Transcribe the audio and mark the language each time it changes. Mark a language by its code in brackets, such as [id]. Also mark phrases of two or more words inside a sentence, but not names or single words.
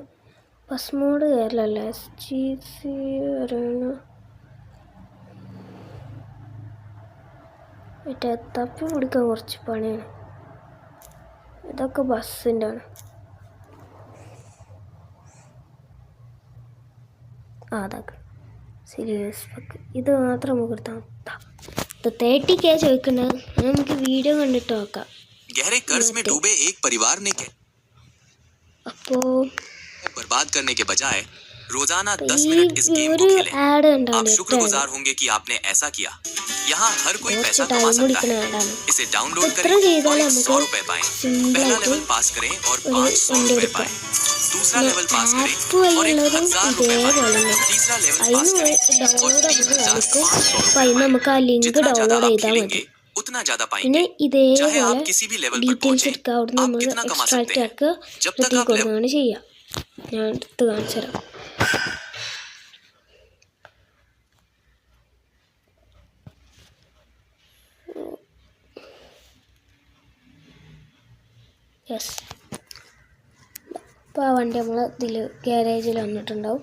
[ml] ബസ് മോഡ് കയറില്ലല്ലേ. SGC അരേന മറ്റേ തപ്പി പിടിക്കാൻ കുറച്ച് പണിയാണ്. ഇതൊക്കെ ബസ്സിൻ്റെ ആണ്. അതൊക്കെ സീരിയസ് ഇത് മാത്രം നമുക്ക് എടുത്താൽ 30K ചോദിക്കുന്നത് നമുക്ക് വീഡിയോ കണ്ടിട്ട് നോക്കാം. [hi] गहरे कर्ज में डूबे एक परिवार ने [ml] അപ്പോൾ [hi] बर्बाद करने के बजाय रोजाना 10 मिनट इस गेम को खेलें. आप शुक्रगुजार होंगे कि आपने ऐसा किया. यहाँ हर कोई पैसा कमा सकता है. इसे डाउनलोड करें और 100 रुपए पाएं. पहला लेवल पास करें और 500 रुपए पाएं. दूसरा लेवल पास करें और 1000 रुपए पाएं. तीसरा लेवल पास करें और 3500 [ml] നമുക്ക് ആ ലിങ്ക് ഡൗൺലോഡ് ചെയ്താൽ മതി. [hi] उतना ज्यादा [ml] പിന്നെ [hi] पाएंगे. [ml] ഇതേപോലെ [hi] चाहे आप किसी भी लेवल पर [ml] ഡീറ്റെയിൽസ് [hi] पहुंचे, [ml] എടുക്കുക അവിടെ [hi] आप [ml] നമ്മൾ [hi] कितना कमा [ml] എക്സ്ട്രാക്റ്റ് [hi] सकते हैं. [ml] ആക്കുക [hi] जब तक आप [ml] കൊടുക്കുകയാണ് ചെയ്യുക. ഞാൻ എടുത്ത് കാണിച്ചു തരാം. യെസ്, അപ്പോൾ ആ വണ്ടി നമ്മൾ ഇതിൽ ഗ്യാരേജിൽ വന്നിട്ടുണ്ടാവും.